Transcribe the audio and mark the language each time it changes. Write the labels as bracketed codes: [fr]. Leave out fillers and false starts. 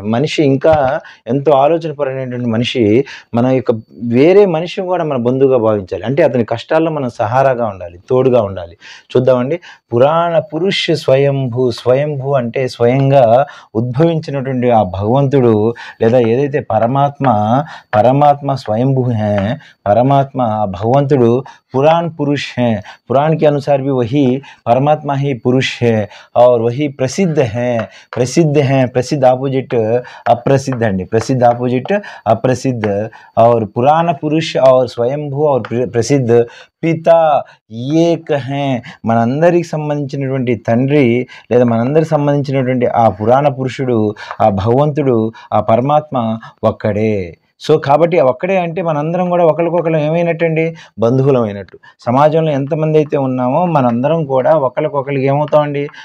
[te] మనిషి ఇంకా ఎంతో ఆలోచనపరమైనటువంటి మనిషి మన యొక్క వేరే మనిషిని కూడా మన బంధువుగా భావించాలి. అంటే అతని కష్టాల్లో మనం సహారాగా ఉండాలి, తోడుగా ఉండాలి. చూద్దామండి. పురాణ పురుష స్వయంభూ అంటే స్వయంగా ఉద్భవించినటువంటి ఆ భగవంతుడు లేదా ఏదైతే పరమాత్మ స్వయంభూ హే. పరమాత్మ భగవంతుడు [hi] पुराण पुरुष हैं. पुराण के अनुसार भी वही परमात्मा ही पुरुष है और वही प्रसिद्ध हैं. प्रसिद्ध ऑपोजिट अप्रसिद्ध अंडी. प्रसिद्ध ऑपोजिट अप्रसिद्ध. और पुराण पुरुष और स्वयंभू और प्रसिद्ध పితా ఏక్ హే. [te] మనందరికి సంబంధించినటువంటి తండ్రి లేదా మనందరికి సంబంధించినటువంటి ఆ పురాణ పురుషుడు, ఆ భగవంతుడు, ఆ పరమాత్మ ఒక్కడే. సో కాబట్టి ఒక్కడే అంటే మనందరం కూడా ఒకరికొకరు ఏమైనట్టండి? బంధువులం అయినట్టు. సమాజంలో ఎంతమంది అయితే ఉన్నామో మనందరం కూడా ఒకరికొకరికి ఏమవుతామండి?